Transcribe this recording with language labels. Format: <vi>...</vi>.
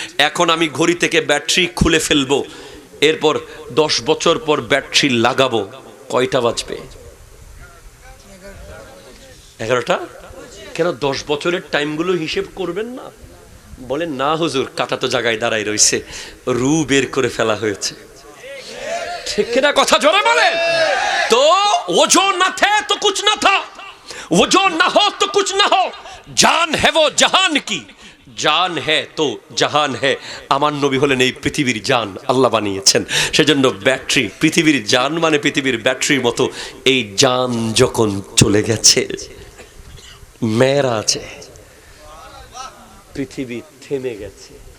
<bn>এখন আমি ঘড়ি থেকে ব্যাটারি খুলে ফেলবো, এরপর 10 বছর পর ব্যাটারি লাগাবো, কয়টা বাজবে? 11টা। কেন 10 বছরের টাইমগুলো হিসেব করবেন না? বলেন না হুজুর, কাটা তো জায়গায় দাঁড়াই রয়েছে, রু বের করে ফেলা হয়েছে। ঠিক কিনা কথা জোরে বলেন?</bn> <hi>तो वो जो न थे तो कुछ न था, वो जो न हो तो कुछ न हो, जान है वो जहान की, জান হে তো জাহান হে।</hi> <bn>আমার নবী হলেন এই পৃথিবীর জান, আল্লাহ বানিয়েছেন। সেজন্য ব্যাটারি, পৃথিবীর জান মানে পৃথিবীর ব্যাটারির মতো। এই জান যখন চলে গেছে, মেয়েরা আছে, পৃথিবী থেমে গেছে।</bn>